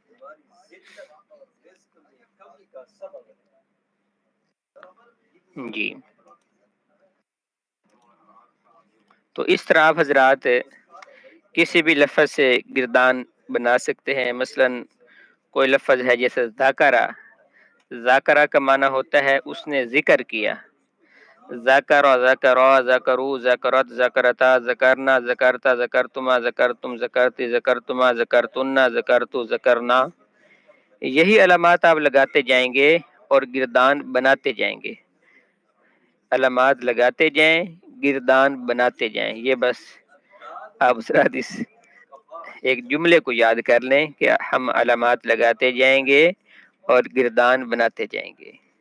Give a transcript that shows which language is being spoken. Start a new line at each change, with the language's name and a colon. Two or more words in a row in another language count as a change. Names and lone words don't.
Urdu: جی تو اس طرح آپ حضرات کسی بھی لفظ سے گردان بنا سکتے ہیں. مثلا کوئی لفظ ہے جیسے ذاکرہ، ذاکرہ کا معنی ہوتا ہے اس نے ذکر کیا. ذکر،
Arabic: ذکرا، ذکرو، ذکرت، ذکرتا، ذکرنا، ذکرتا، ذکرتما، ذکرتم، ذکرتی، ذکرتما، ذکرتن، ذکرتو، ذکرنا.
Urdu: یہی علامات آپ لگاتے جائیں گے اور گردان بناتے جائیں گے. علامات لگاتے جائیں، گردان بناتے جائیں. یہ بس آپ حضرات اس ایک جملے کو یاد کر لیں کہ ہم علامات لگاتے جائیں گے اور گردان بناتے جائیں گے.